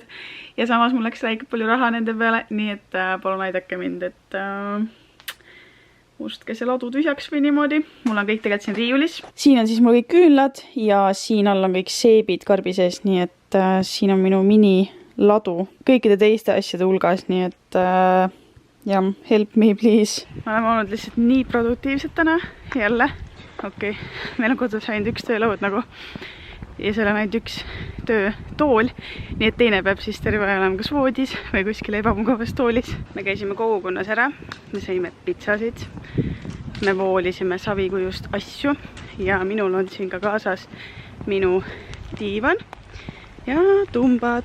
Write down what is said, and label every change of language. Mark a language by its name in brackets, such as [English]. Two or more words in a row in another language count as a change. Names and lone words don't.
[Estonian] Ja samas mul läks räigelt palju raha nende peale, nii et palun aidake mind, et ostke see ladu tühjaks või niimoodi. Mul on kõik tegelikult siin riiulis. Siin on siis mul kõik küünlad ja siin all on kõik seebid karbi sees, nii et siin on minu mini ladu kõikide teiste asjade hulgas, nii et jah, [English] help me please. [Estonian] Me oleme olnud lihtsalt nii produktiivsed täna, jälle. Okei, meil on kodus ainult üks töölaud nagu ja seal on ainult üks töötool, nii et teine peab siis terve aja olema kas voodis või kuskil ebamugavas toolis. Me käisime kogukonnas ära, me sõime pitsasid, me voolisime savikujust asju ja minul on siin ka kaasas minu diivan ja tumbad.